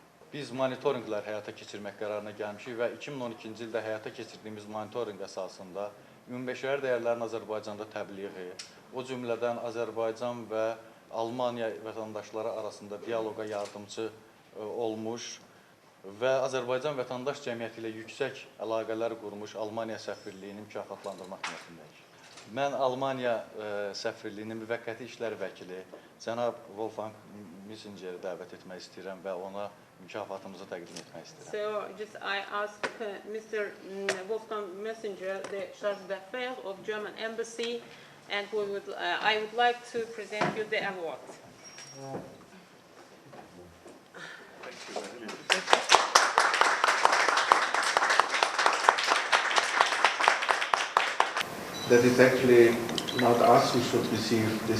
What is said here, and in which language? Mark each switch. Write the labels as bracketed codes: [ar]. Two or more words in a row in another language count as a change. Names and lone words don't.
[az] Biz monitorinqlər həyata keçirmək qərarına gəlmişik və 2012-ci ildə həyata keçirdiyimiz monitorinq əsasında ümumbəşəri dəyərlərin Azərbaycanda təbliği, o cümlədən Azərbaycan və Almaniya vətəndaşları arasında dialoqa yardımcı olmuş və Azərbaycan vətəndaş cəmiyyəti ilə yüksək əlaqələr qurmuş Almaniya səfirliyini mükafatlandırmaq niyyətindəyik. Mən Almaniya səfirliyinin müvəqqəti işlər vəkili cənab Wolfgang Missingeri dəvət etmək istəyirəm və ona mükafatımızı təqdim etmək istəyirəm. [en] So, I ask Mr. Wolfgang Messenger, the Charge d'Affaires of German Embassy, and I would like to present you the award. That it's actually not us who should receive this